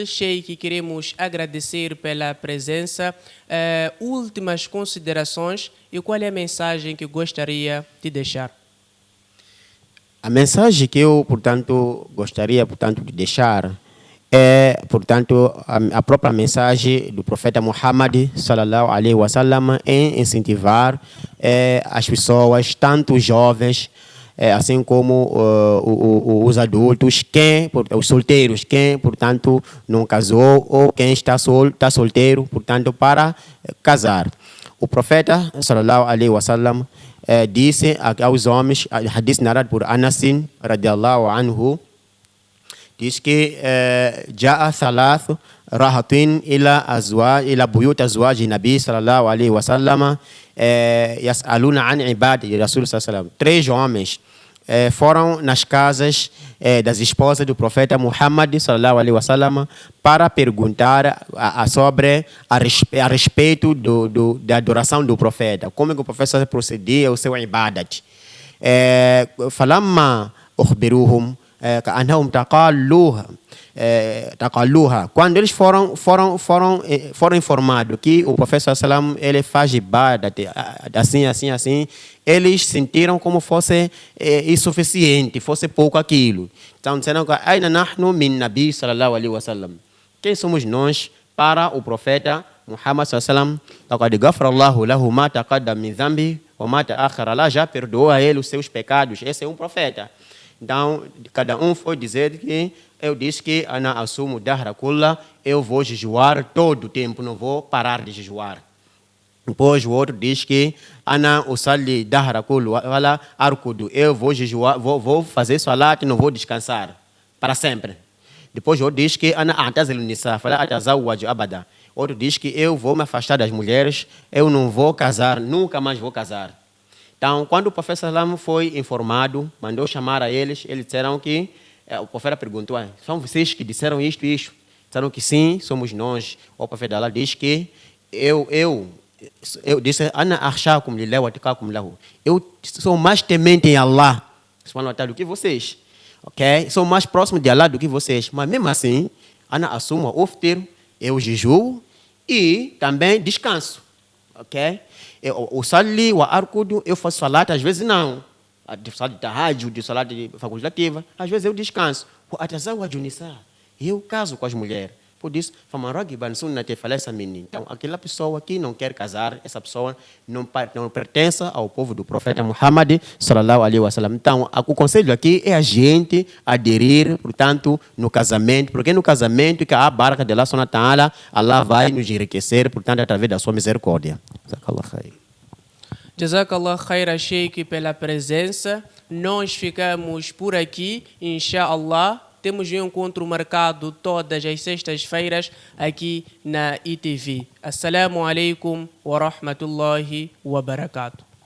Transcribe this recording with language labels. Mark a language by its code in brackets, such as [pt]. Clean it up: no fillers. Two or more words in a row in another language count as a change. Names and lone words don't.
[pt] Sheikh, queremos agradecer pela presença. Últimas considerações e qual é a mensagem que gostaria de deixar? A mensagem que eu, portanto, gostaria, portanto, de deixar é, portanto, a própria mensagem do profeta Muhammad [ar] صلى الله عليه وسلم [pt] em incentivar as pessoas, tanto os jovens, assim como os adultos, os solteiros, quem, portanto, não casou ou quem está solteiro, portanto, para casar. O profeta, [ar] صلى الله عليه وسلم, [pt] disse aos homens, hadith narrado por Anas, [ar] رضي الله عنه, [pt] diz que [ar] جاء ثلاث راهطين إلى بيوت أزواج النبي صلى الله عليه وسلم يسألون عن عبادة الرسول صلى الله عليه وسلم. [pt] 3 homens foram nas casas das esposas do profeta Muhammad [ar] صلى الله عليه وسلم [pt] para perguntar sobre a respeito da adoração do profeta, como que o profeta procedia o seu ibadat. [ar] فلما أخبروهم كأنهم تقالوها. [pt] Quando eles foram informados que o profeta sallam ele faz ibadat assim, eles sentiram como fosse insuficiente, fosse pouco aquilo. Então disseram que [ar] أين نحن من النبي صلى الله عليه وسلم. [pt] Quem somos nós para o profeta Muhammad [ar] صلى الله عليه وسلم? لقد غفر الله له ما تقدم من ذنبه وما تأخر. [pt] Allah já perdoou a ele os seus pecados. Esse é um profeta. Então, cada um foi dizer que eu disse que [ar] أنا أصوم الدهر كله, [pt] eu vou jejuar todo o tempo, não vou parar de jejuar. Depois o outro diz que [ar] أنا أصلي الدهر كله ولا أرقد, [pt] eu vou jejuar, vou fazer salat e não vou descansar para sempre. Depois o outro diz que [ar] أنا أعتزل النساء فلا أتزوج أبدا. [pt] Outro diz que eu vou me afastar das mulheres, eu não vou casar, nunca mais vou casar. Então, quando o profeta Salam foi informado, mandou chamar a eles, eles disseram que, o profeta perguntou, são vocês que disseram isto e isto? Disseram que sim, somos nós. O profeta Allah diz que, eu disse, [ar] أنا أخشاكم لله وأتقاكم له. [pt] Eu sou mais temente em Allah, do que vocês. Ok? Sou mais próximo de Allah do que vocês. Mas mesmo assim, [ar] أنا أصوم أفطر, [pt] eu jejuo e também descanso. Ok? [ar] وأصلي وأرقد, [pt] eu faço salat, às vezes não. De salat de tahajjud, de salat facultativa, às vezes eu descanso. [ar] وأتزوج النساء, [pt] eu caso com as mulheres. Por isso, então, aquela pessoa que não quer casar, essa pessoa não pertence ao povo do profeta Muhammad [ar] صلى الله عليه وسلم. [pt] Então, o conselho aqui é a gente aderir, portanto, no casamento, porque no casamento que a baraka de Allah [ar] سبحانه وتعالى, [pt] Allah vai nos enriquecer, portanto, através da sua misericórdia. [ar] جزاك الله خير. جزاك الله خير, Sheikh, [pt] pela presença. Nós ficamos por aqui, inshallah. Temos um encontro marcado todas as sextas-feiras aqui na ITV. [ar] السلام عليكم ورحمة الله وبركاته.